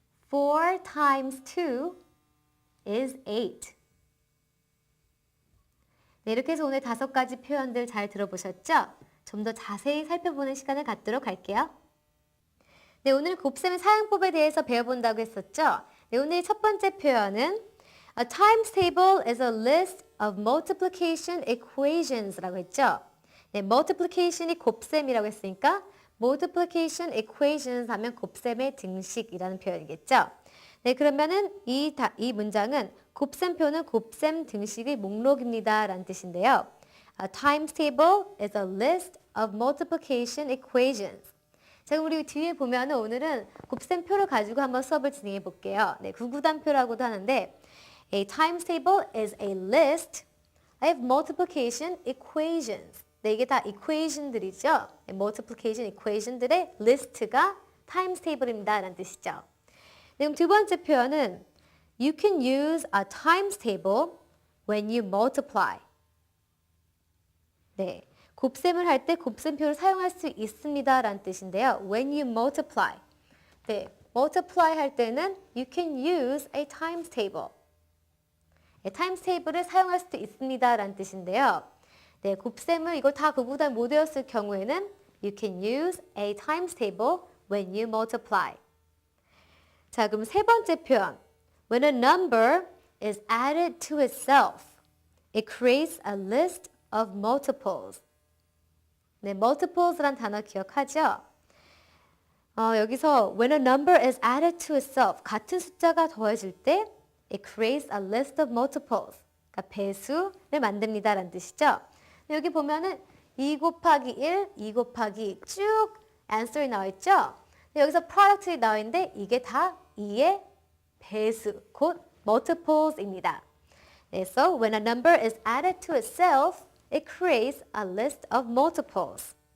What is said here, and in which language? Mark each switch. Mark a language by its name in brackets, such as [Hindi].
[English] 4 times 2 is 8. [Korean] 네, 이렇게 해서 오늘 5가지 표현들 잘 들어보셨죠? 좀 더 자세히 살펴보는 시간을 갖도록 할게요. 네, 오늘 곱셈의 사용법에 대해서 배워본다고 했었죠? 네, 오늘 첫 번째 표현은 [English] A times table is a list of multiplication equations [Korean] 라고 했죠? 네, multiplication이 곱셈이라고 했으니까 multiplication equations 하면 곱셈의 등식이라는 표현이겠죠? 네, 그러면은 이 문장은 곱셈표는 곱셈 등식의 목록입니다 라는 뜻인데요. [English] A times table is a list of multiplication equations. [Korean] 자, 우리 뒤에 보면은 오늘은 곱셈표를 가지고 한번 수업을 진행해 볼게요. 네, 구구단표라고도 하는데 [English] A times table is a list of multiplication equations. [Korean] 네, 이게 다 equation들이죠. multiplication equation들의 리스트가 times table입니다 라는 뜻이죠. 네, 그럼 두 번째 표현은 [English] You can use a times table when you multiply. [Korean] 네, 곱셈을 할 때 곱셈표를 사용할 수 있습니다 라는 뜻인데요. [English] When you multiply. [Korean] 네, multiply 할 때는 [English] You can use a times table. [Korean] 네, times table을 사용할 수도 있습니다 라는 뜻인데요. 네, 곱셈을 이걸 다 구구단 못 외웠을 경우에는 [English] You can use a times table when you multiply. [Korean] 자, 그럼 세 번째 표현. [English] When a number is added to itself, it creates a list of multiples. [Korean] 네, multiples란 단어 기억하죠? 여기서 [English] when a number is added to itself, [Korean] 같은 숫자가 더해질 때 [English] it creates a list of multiples. [Korean] 그러니까 배수를 만듭니다 라는 뜻이죠. 여기 보면은 2 곱하기 1, 2 곱하기 2 쭉 answer이 나와 있죠? 여기서 product이 나와 있는데 이게 다 2의 배수, 곧 multiples입니다. [English] 네, so when a number is added to itself, it creates a list of multiples.